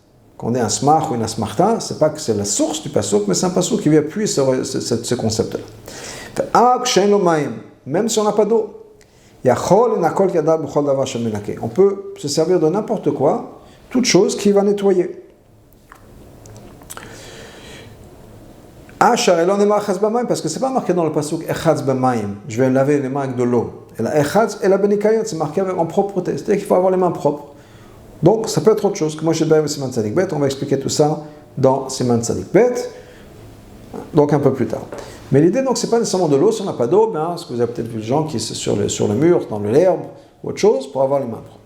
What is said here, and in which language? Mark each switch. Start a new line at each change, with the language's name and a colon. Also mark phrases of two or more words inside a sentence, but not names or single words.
French: Quand on est un smach ou une asmarta, c'est pas que c'est la source du passage, mais c'est un passage qui vient appuyer ce concept-là. Même si on n'a pas d'eau, on peut se servir de n'importe quoi, toute chose qui va nettoyer. Parce que c'est pas marqué dans le pasuk
Hebrew: ארחץ במים,
French: je vais laver les mains avec de l'eau. Et la echatz et la benikayot, c'est marqué en propreté, c'est-à-dire qu'il faut avoir les mains propres. Donc ça peut être autre chose. Que moi je vais
Hebrew: סימן צדי ב,
French: on va expliquer tout ça dans
Hebrew: סימן צדי ב,
French: donc un peu plus tard. Mais l'idée donc c'est pas nécessairement de l'eau, si on n'a pas d'eau, bien, ce que vous avez peut-être vu les gens qui sont sur le mur, dans l'herbe, ou autre chose, pour avoir les mains propres.